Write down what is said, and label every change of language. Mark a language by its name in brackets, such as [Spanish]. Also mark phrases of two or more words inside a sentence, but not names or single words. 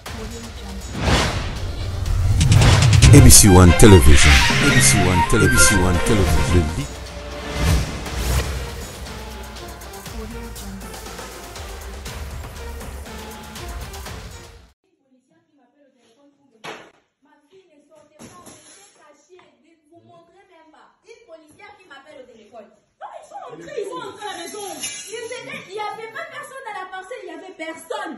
[French] ABC One Television. ABC One Television. ABC One Television. Il n'y avait pas personne à la parcelle, il n'y avait personne.